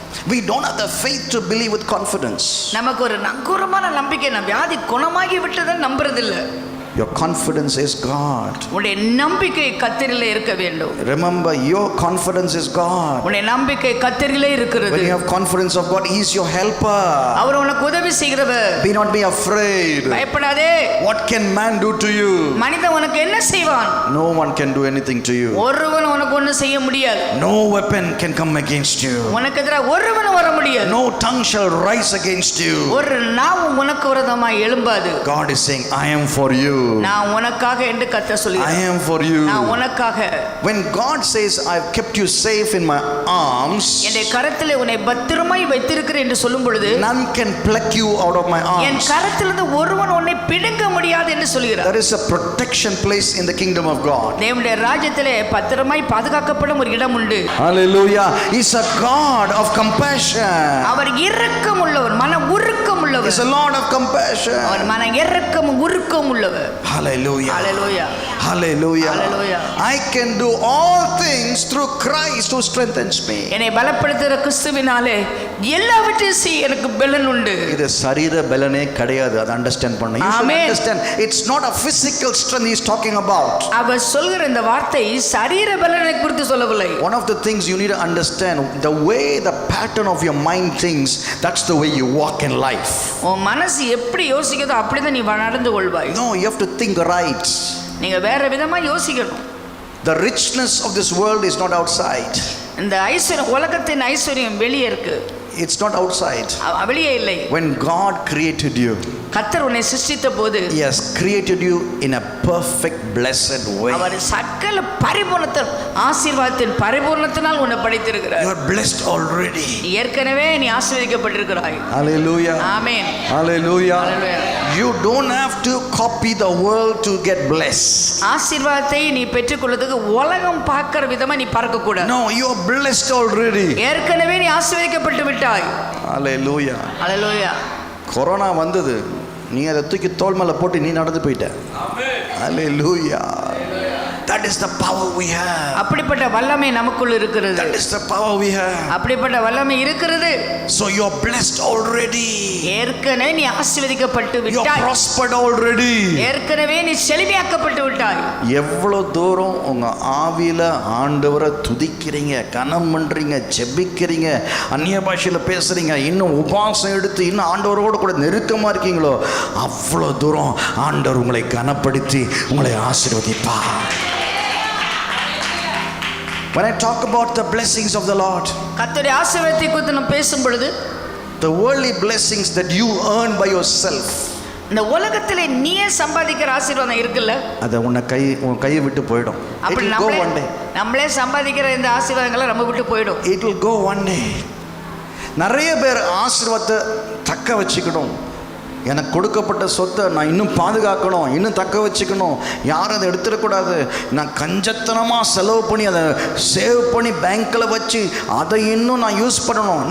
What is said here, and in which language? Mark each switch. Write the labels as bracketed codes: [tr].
[en] We don't have the faith to believe with confidence. [ta] நமக்கு ஒரு நங்கூரமான நம்பிக்கை, நான் வியாதி குணமாகி விட்டதை நம்புறதில்லை. [en] Your confidence is God. [ta] உன்னுடைய நம்பிக்கை கர்த்தரிலே இருக்க வேண்டும். [en] Remember, your confidence is God. [ta] உன்னுடைய நம்பிக்கை கர்த்தரிலே இருக்கிறது. [en] When you have confidence of God, He is your helper. [ta] அவர் உனக்கு உதவி செய்கிறவர். [en] Be not be afraid. [ta] பயப்படாதே. [en] What can man do to you? [ta] மனிதன் உனக்கு என்ன செய்வான்? [en] No one can do anything to you. [ta] ஒருவன் உனக்கு ஒன்றும் செய்ய முடியாது. [en] No weapon can come against you. [ta] உனக்கு எதிராக ஒருவனும் வர முடியாது. [en] No tongue shall rise against you. [ta] ஒரு நாவும் உனக்கு விரோதமாய் எழும்பாது. [en] God is saying, I am for you. [ta] நான் உனக்காக என்று கர்த்தர் சொல்கிறார். [en] I am for you. [ta] நான் உனக்காக. [en] When God says I have kept you safe in my arms, [ta] என்னுடைய கரத்திலே உன்னை பத்திரமாய் வைத்திருக்கிறேன் என்று சொல்லும் பொழுது, [en] none can pluck you out of my [ta] N [en] arms. [ta] கரத்திலிருந்து ஒருவன் உன்னை பிடுங்க முடியாது என்று சொல்கிறார். [en] There is a protection place in the kingdom of God. [ta] தேவனுடைய ராஜ்யத்திலே பத்திரமாய் பாதுகாக்கப்படும் ஒரு இடம் உண்டு. [en] Hallelujah. He's a God of compassion. [ta] அவர் இரக்கம் உள்ளவர், மன உருக்கம் உள்ளவர். [en] He's a Lord of compassion. [ta] அவர் மன இரக்கம் உருக்கம் உள்ளவர். [en] Hallelujah. Hallelujah. Hallelujah. Hallelujah. I can do all things through Christ who strengthens me. [ta] என்னை பலப்படுத்துகிற கிறிஸ்துவினாலே எல்லாவற்றையும் செய்ய எனக்கு பலன் உண்டு. இது சரீர பலனே கிடையாது. அதை அண்டர்ஸ்டாண்ட் பண்ணணும். [en] You should understand, it's not a physical strength he's talking about. [ta] அவர் சொல்கிற இந்த வார்த்தை சரீர பலனை குறித்து சொல்லவில்லை. [en] One of the things you need to understand, the way the pattern of your mind thinks, that's the way you walk in life. [ta] உன் மனசு எப்படி யோசிக்குதோ அப்படிதான் நீ நடந்து கொள்வாய். [en] No, you have to think right. [ta] நீங்க வேற விதமா யோசிக்கணும். [en] The richness of this world is not outside. [ta] இந்த ஐஸ்வர்யம், உலகத்தின் ஐஸ்வர்யம் வெளியே இருக்கு. [en] It's not outside. [ta] வெளியே இல்லை. [en] When God created you, [ta] கர்த்தர் உன்னை சிருஷ்டித்த போது [en] He has created you in a perfect, blessed way. [ta] அவர் சகல பரிபூர்ணத்தின் ஆசீர்வாதத்தின் பரிபூர்ணத்தினால் உன்னை படைத்திருக்கிறார். [en] You are blessed already. [ta] ஏற்கனவே நீ ஆசீர்வதிக்கப்பட்டிருக்கிறாய். [en] Hallelujah. [ta] Amen. [en] Hallelujah. Hallelujah. You don't have to copy the world to get blessed. [ta] ஆசீர்வாதத்தை நீ பெற்றுக்கொள்வதற்கு உலகம் பார்க்கிற விதமா நீ பார்க்க கூடாது. [en] No, you are blessed already. [ta] ஏற்கனவே நீ ஆசீர்வதிக்கப்பட்டு விட்டாய். [en] Hallelujah. ஹalleluya. [ta] கொரோனா வந்தது, நீ அதை தூக்கி தோள் மேல போட்டு நீ நடந்து போயிட்ட. [en] Hallelujah. That is the power we have. [ta] அப்படிப்பட்ட வல்லமை நமக்குள்ள இருக்கிறது. [en] That is the power we have. [ta] அப்படிப்பட்ட வல்லமை இருக்கிறது. [en] So you are blessed already. [ta] ஏற்கனவே நீ ஆசீர்வதிக்கப்பட்டு [en] You are [ta] விட்டாய். [en] prospered already. [ta] ஏற்கனவே நீ செழிமையாக்கப்பட்டு விட்டாய். எவ்வளவு தூரம் உங்க ஆவியில ஆண்டவரை துதிக்கிறீங்க, கனம் பண்றீங்க, ஜெபிக்கிறீங்க, அந்நிய பாஷையில பேசுறீங்க, இன்னும் உபவாசம் எடுத்து இன்னும் ஆண்டவரோடு கூட நெருக்கமா இருக்கீங்களோ அவ்வளவு தூரம் ஆண்டவர் உங்களை கனப்படுத்தி உங்களை ஆசீர்வதிப்பார். [en] When I talk about the blessings of the Lord, [ta] கர்த்தருடைய ஆசீர்வாதத்தை குறித்து நாம் பேசும் பொழுது [en] the worldly blessings that you earn by yourself, [ta] இந்த உலகத்திலே நீயே சம்பாதிக்கிற ஆசீர்வாதம் இருக்குல்ல, அது உன் கையை விட்டு போயிடும். [en] It [ta] அப்படி [en] will go one day. [ta] நம்மளே சம்பாதிக்கிற இந்த ஆசீர்வாதங்களை நம்ம விட்டு போயிடும். [en] It will go one day. [ta] நிறைய பேர் ஆசீர்வாதத்தை தக்க வச்சுக்கணும், எனக்கு கொடுக்கப்பட்ட சொத்தை நான் இன்னும் பாதுகாக்கணும், இன்னும் தக்க வச்சுக்கணும், யாரும் அதை எடுத்துடக்கூடாது, நான் கஞ்சத்தனமாக செலவு பண்ணி அதை சேவ் பண்ணி பேங்க்கில் வச்சு அதை இன்னும் நான் யூஸ் பண்ணணும்.